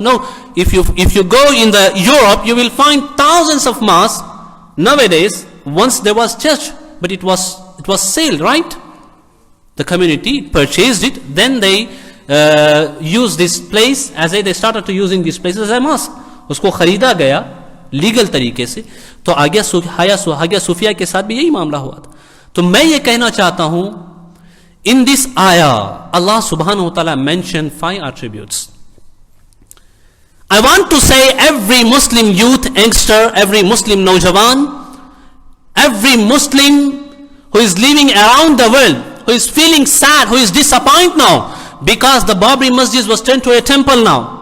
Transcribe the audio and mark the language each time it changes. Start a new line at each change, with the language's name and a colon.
English: No, if you go in the Europe, you will find thousands of mosques nowadays. Once there was church, but it was sold, right? The community purchased it, then they used this place they started to using this place as a mosque.
Urdu: اس کو خریدا گیا legal طریقے سے. تو حاگیا صوفیہ کے ساتھ بھی یہی معاملہ ہوا تھا. تو میں یہ کہنا چاہتا ہوں,
English: in this ayah Allah subhanahu wa ta'ala mentioned 5 attributes. I want to say every Muslim youth, youngster, every Muslim Naujawan, every Muslim who is living around the world, who is feeling sad, who is disappointed now because the Babri Masjid was turned to a temple now.